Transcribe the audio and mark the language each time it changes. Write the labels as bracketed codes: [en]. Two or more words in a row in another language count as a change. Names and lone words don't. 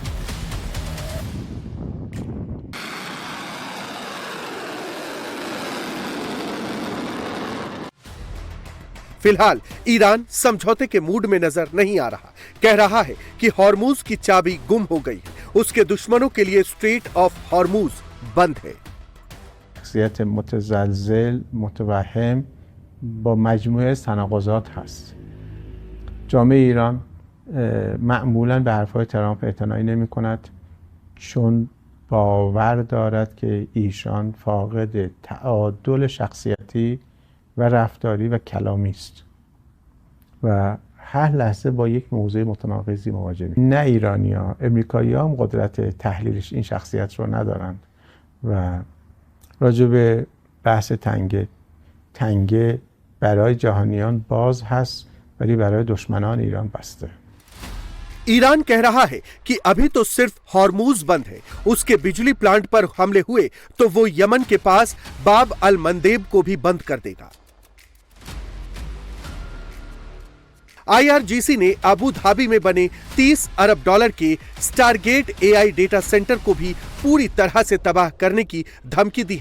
[hi] फिलहाल ईरान समझौते के मूड में नजर नहीं आ रहा। कह रहा है कि हॉर्मूज की चाबी गुम हो गई है। उसके दुश्मनों के लिए [en] Strait of Hormuz [hi] बंद है। [fa] شخصیت متزلزل متوهم با مجموعه تناقضات هست. جامعه ایران معمولاً به حرفهای ترامپ اعتنایی نمی کند چون باور دارد که ایشان فاقد تعادل شخصیتی و رفتاری و کلامی است و هر لحظه با یک موضوع متناقضی مواجهیم. نه ایرانی‌ها، امریکایی‌ها هم قدرت تحلیلش این شخصیت رو ندارند و راجع به بحث تنگه برای جهانیان باز هست ولی برای دشمنان ایران بسته. [hi] ईरान कह रहा है कि अभी तो सिर्फ हॉर्मूज बंद है। उसके बिजली प्लांट पर हमले हुए तो वो यमन के पास बाब अल मंदेब को भी बंद कर देगा। IRGC ने अबू धाबी में बने $30 अरब के स्टारगेट AI [en] data center [hi] को भी पूरी तरह से तबाह करने की धमकी दी है।